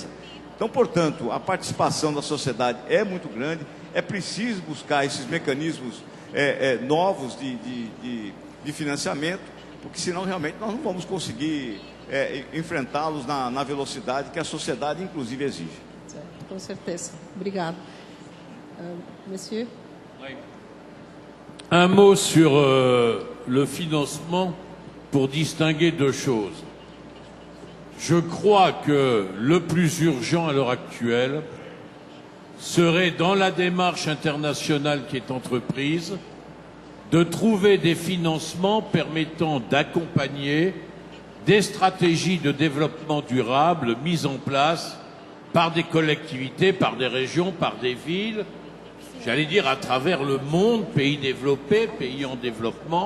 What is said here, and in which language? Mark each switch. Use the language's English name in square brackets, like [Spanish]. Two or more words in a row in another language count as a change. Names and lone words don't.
[Portuguese] Então, portanto, a participação da sociedade é muito grande, é preciso buscar esses mecanismos novos de financiamento, porque senão realmente nós não vamos conseguir enfrentá-los na velocidade que a sociedade inclusive exige. Com certeza. Obrigado. [French] Monsieur? Un mot sur le financement pour distinguer deux choses. Je crois que le plus urgent à l'heure actuelle serait, dans la démarche internationale qui est entreprise, de trouver des financements permettant d'accompagner des stratégies de développement durable mises en place par des collectivités, par des régions, par des villes, j'allais dire à travers le monde, pays développés, pays en développement.